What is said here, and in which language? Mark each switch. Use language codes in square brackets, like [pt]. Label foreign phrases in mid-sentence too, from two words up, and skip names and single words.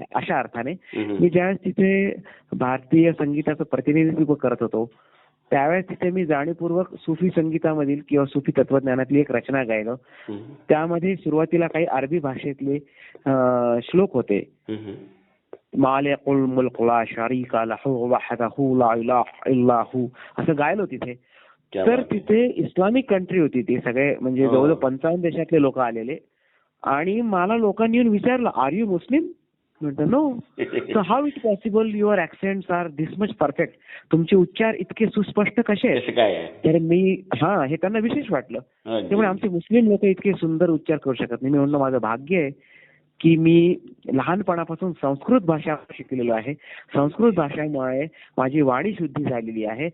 [mr] अशा अर्थाने मी ज्यावेळेस तिथे भारतीय संगीताचं प्रतिनिधित्व करत होतो त्यावेळेस तिथे मी जाणीवपूर्वक सुफी संगीतामधील किंवा सुफी तत्वज्ञानातली एक रचना गायलो. त्यामध्ये सुरुवातीला काही अरबी भाषेतले श्लोक होते. [ar] مالك الملك لا شريك له وحده لا إله إلا هو, असं गायलो तिथे. [mr] तर तिथे [en] Islamic country [mr] होती, ती सगळे म्हणजे जवळजवळ 55 देशातले लोक आलेले. आणि मला लोकांनी येऊन विचारलं, [en] are you Muslim? म्हटलं No. So how it possible your accents are this much perfect, [mr] तुमचे उच्चार इतके सुस्पष्ट कसे आहेत? तर मी हे त्यांना विशेष वाटलं. त्यामुळे आमचे मुस्लिम लोक इतके सुंदर उच्चार करू शकत नाही. मी म्हणलं माझं भाग्य आहे की मी लहानपणापासून संस्कृत भाषा शिकलेलो आहे. संस्कृत भाषेमुळे माझी वाणी शुद्धी झालेली आहे.